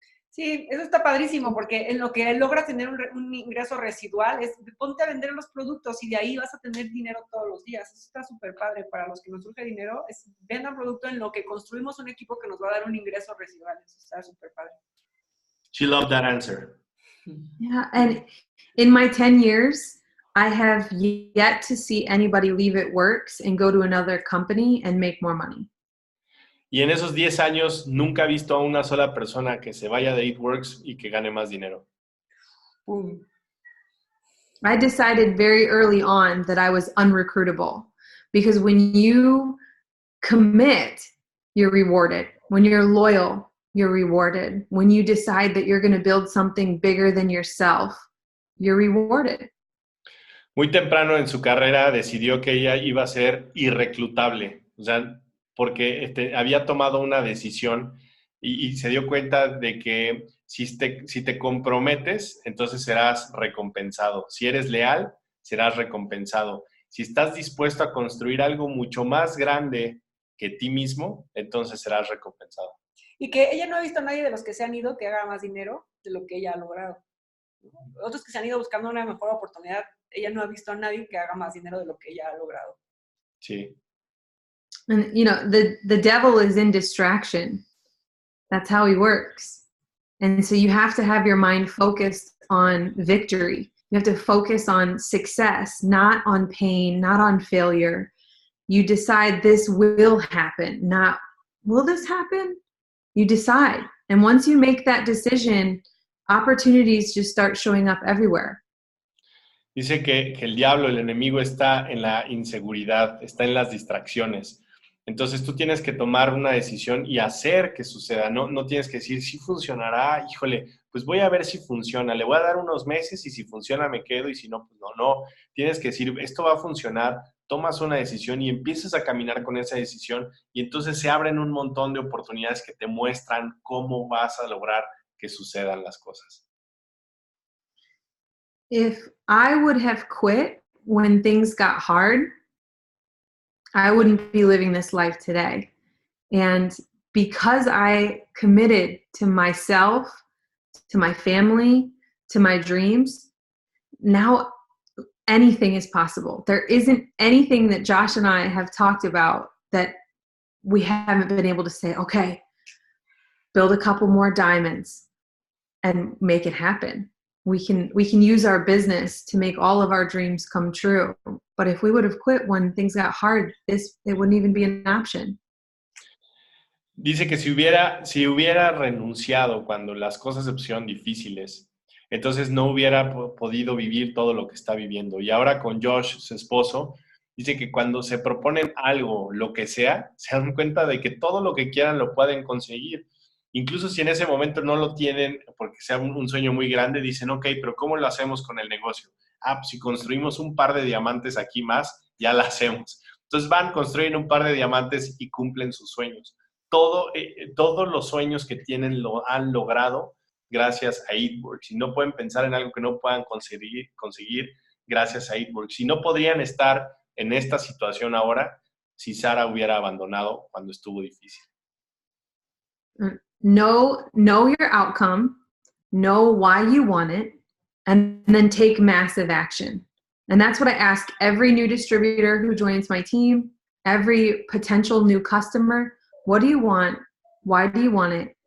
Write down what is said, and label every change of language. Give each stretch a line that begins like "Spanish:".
Spanish: Sí, eso está padrísimo porque en lo que logra tener un ingreso residual es ponte a vender los productos y de ahí vas a tener dinero todos los días. Eso está súper padre para los que nos surge dinero. Es vender producto en lo que construimos un equipo que nos va a dar un ingreso residual. Eso está súper padre.
English: She loved that answer. Yeah, and in my 10 years, I have yet to see anybody leave It Works and go to another company and make more money.
Spanish: Y en esos 10 años nunca he visto a una sola persona que se vaya de It Works y que gane más dinero.
English: I decided very early on that I was unrecruitable because when you commit, you're rewarded. When you're loyal, you're rewarded. When you decide that you're going to build something bigger than yourself, you're rewarded.
Spanish: Muy temprano en su carrera decidió que ella iba a ser irreclutable, o sea, porque había tomado una decisión y se dio cuenta de que si te comprometes, entonces serás recompensado. Si eres leal, serás recompensado. Si estás dispuesto a construir algo mucho más grande que ti mismo, entonces serás recompensado. Y que ella no ha visto a nadie de los que se han ido que haga más dinero de lo que ella ha logrado. Otros que se han ido buscando una mejor oportunidad, ella no ha visto a nadie que haga más dinero de lo que ella ha logrado. Sí.
English: And, you know, the devil is in distraction. That's how he works. And so you have to have your mind focused on victory. You have to focus on success, not on pain, not on failure. You decide this will happen, not will this happen? You decide. And once you make that decision, opportunities just start showing up everywhere.
Spanish: Dice que el diablo, el enemigo, está en la inseguridad, está en las distracciones. Entonces tú tienes que tomar una decisión y hacer que suceda. No tienes que decir, sí funcionará, híjole, pues voy a ver si funciona. Le voy a dar unos meses y si funciona me quedo y si no, pues no. Tienes que decir, esto va a funcionar, tomas una decisión y empiezas a caminar con esa decisión y entonces se abren un montón de oportunidades que te muestran cómo vas a lograr que sucedan las cosas.
English: If I would have quit when things got hard, I wouldn't be living this life today. And because I committed to myself, to my family, to my dreams, now anything is possible. There isn't anything that Josh and I have talked about that we haven't been able to say, okay, build a couple more diamonds and make it happen. We can use our business to make all of our dreams come true. But if we would have quit when things got hard, it wouldn't even be an option.
Spanish: Dice que si hubiera renunciado cuando las cosas se pusieron difíciles, entonces no hubiera podido vivir todo lo que está viviendo. Y ahora con Josh, su esposo, dice que cuando se proponen algo, lo que sea, se dan cuenta de que todo lo que quieran lo pueden conseguir. Incluso si en ese momento no lo tienen, porque sea un sueño muy grande, dicen, ok, pero ¿cómo lo hacemos con el negocio? Pues si construimos un par de diamantes aquí más, ya lo hacemos. Entonces van, construyen un par de diamantes y cumplen sus sueños. Todos los sueños que tienen lo han logrado gracias a Eatworks. Y no pueden pensar en algo que no puedan conseguir gracias a Eatworks. Y no podrían estar en esta situación ahora si Sarah hubiera abandonado cuando estuvo difícil.
English: Know your outcome, know why you want it, and then take massive action. And that's what I ask every new distributor who joins my team, every potential new customer. What do you want? Why do you want it?